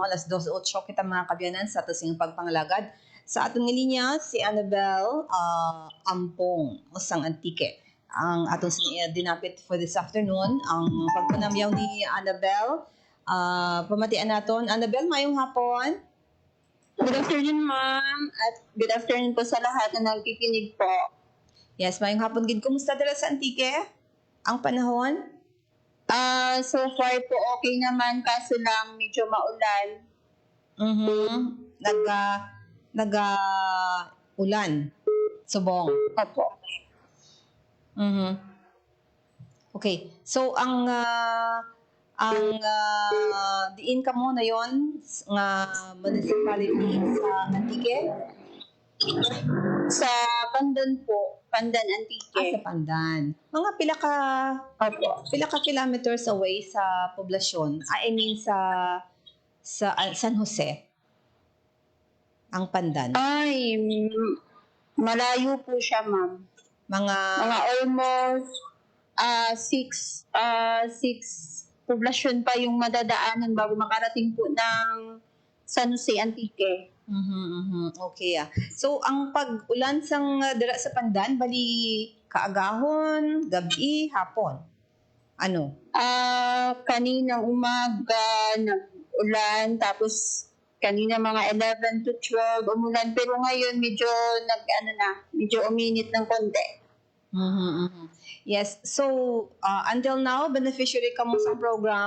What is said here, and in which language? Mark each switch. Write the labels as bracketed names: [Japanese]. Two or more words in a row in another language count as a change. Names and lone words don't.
[Hiligaynon] Alas 2:08 kita mga kabyanan sa ating pagpangalagad. Sa atong linya, si Annabel Ampong, usang Antique. Ang atong dinapit [English] for this afternoon, [Hiligaynon] ang pagpanamyaw ni Annabel. Pamatian naton. Annabel, mayong hapon. [English] Good afternoon, [Filipino] ma'am. At [English] good afternoon [Filipino] po sa lahat na nagkikinig po. [English] Yes, [Hiligaynon] mayong hapon. Gid, kumusta dala sa Antique? Ang panahon? [Filipino] So far po okay naman, kaso lang medyo maulan. [Hiligaynon] Ulan. Subong. [Filipino] Opo. [English] Okay. [Hiligaynon] So ang diin ka mo na yon nga municipality sa Antique? [Filipino] Sa Pandan po. Pandan Antique. [Hiligaynon] Sa Pandan. Mga pila ka [English] kilometers away [Hiligaynon] sa poblasyon. [English] I mean sa San Jose. [Hiligaynon] Ang Pandan. [Filipino] Ay, malayo po siya, ma'am. Mga [English] almost six [Filipino] poblasyon pa yung madadaanan bago makarating po ng San Jose Antique. [English] Okay. [Hiligaynon] So ang pag-ulan sang dira sa Pandan bali kaagahon, gabi, hapon. Ano? [Filipino] Kaninang umaga nag-ulan, tapos kanina mga 11 to 12 umulan, pero ngayon medyo medyo uminit ng konti. [English] Yes. [Hiligaynon] So [English] until now [Hiligaynon] beneficiary ka mo sa program?